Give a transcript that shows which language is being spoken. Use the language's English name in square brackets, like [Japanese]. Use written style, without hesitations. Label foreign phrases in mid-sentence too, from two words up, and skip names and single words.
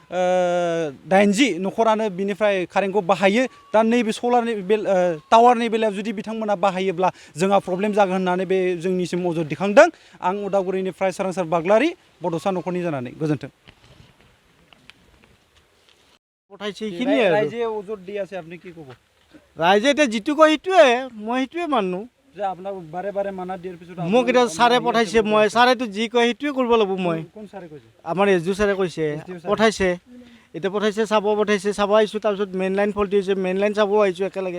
[Bodo] 80 नखरानो बिनिफ्राय कारेन्टखौ बाहायो दा नैबे सलारनि टावारनि बेलायाव जुदि बिथांमोना बाहायोब्ला जोंहा प्रब्लेम जागोन होननानै बे जोंनिसिम अजद दिखांदों। आं उदालगुरिनिफ्राय सोरांसार बाग्लारि बड'सा नखरनि जानानै गोजोन्थों। [Assamese] राइजे अजद দি আছে আপনি কি ক'ব? ৰাইজে এতিয়া যিটো কয় সেইটোৱে মই সেইটোৱে মানো যে আপোনাক বাৰে বাৰে মানা দিয়াৰ পিছত মোক এতিয়া ছাৰে পঠাইছে মই ছাৰেতো যি কয় সেইটোৱে কৰিব লাগিব। মই কোন ছাৰে কৈছে? আমাৰ এছডিঅ ছাৰে কৈছে পঠাইছে এতিয়া পঠাইছে চাব আহিছোঁ তাৰপিছত [English] main line faulty [Assamese] হৈছে [English] main line [Assamese] চাব আহিছোঁ একেলগে।